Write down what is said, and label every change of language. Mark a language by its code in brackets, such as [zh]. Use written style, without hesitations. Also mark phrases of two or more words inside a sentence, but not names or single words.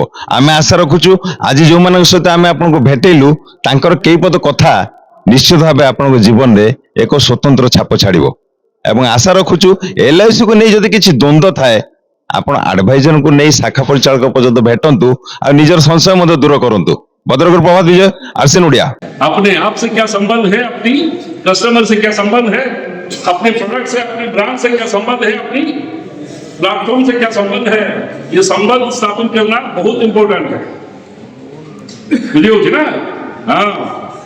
[or] ଆମେ ଆଶା ରଖୁଛୁ ଆଜି ଯୋଉମାନଙ୍କ ସହିତ ଆମେ ଆପଣଙ୍କୁ ଭେଟେଇଲୁ ତାଙ୍କର କେଇ ପଦ କଥା ନିଶ୍ଚିତ ଭାବେ ଆପଣଙ୍କ ଜୀବନରେ ଏକ ସ୍ୱତନ୍ତ୍ର ଛାପ ଛାଡ଼ିବ। ଏବଂ ଆଶା ରଖୁଛୁ LIC କୁ ନେଇ ଯଦି କିଛି ଦ୍ୱନ୍ଦ୍ୱ ଥାଏ, ଆପଣ ଆଡଭାଇଜରଙ୍କୁ ନେଇ ଶାଖା ପରିଚାଳକ ପର୍ଯ୍ୟନ୍ତ ଭେଟନ୍ତୁ, ଆଉ ନିଜର ସଂଶୟ ମଧ୍ୟ ଦୂର କରନ୍ତୁ। ଭଦ୍ରକରୁ ପ୍ରଭାତ ବିଜୟ, RCN ଓଡ଼ିଆ। [hi] अपने आप से क्या संबंध है, अपनी कस्टमर से क्या संबंध है, अपने प्रोडक्ट से, अपने ब्रांड से क्या संबंध है, अपनी प्लेटफॉर्म से क्या संबंध है, ये संबंध स्थापित करना बहुत इंपॉर्टेंट है। बुझे ना? हाँ।